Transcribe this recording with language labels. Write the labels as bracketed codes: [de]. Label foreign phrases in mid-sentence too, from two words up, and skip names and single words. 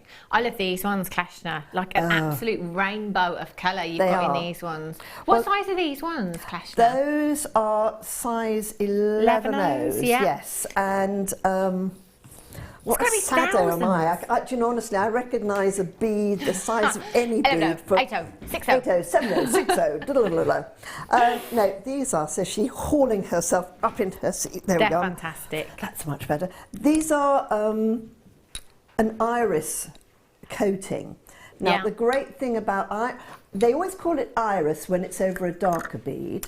[en] I love these ones, Kleshna, like an absolute rainbow of colour you've got in these ones. What size are these ones, Kleshna? Those are size 11Os, yes. And what a saddo am I? Do you know, honestly, I recognise a bead the size of any bead. 8O, 6O. 8O, 7O, 6O. No, these are, so she's hauling herself up into her seat. There we go. They're fantastic. That's much better. These are an iris coating. Now, the great thing about they always call it iris when it's over a darker bead.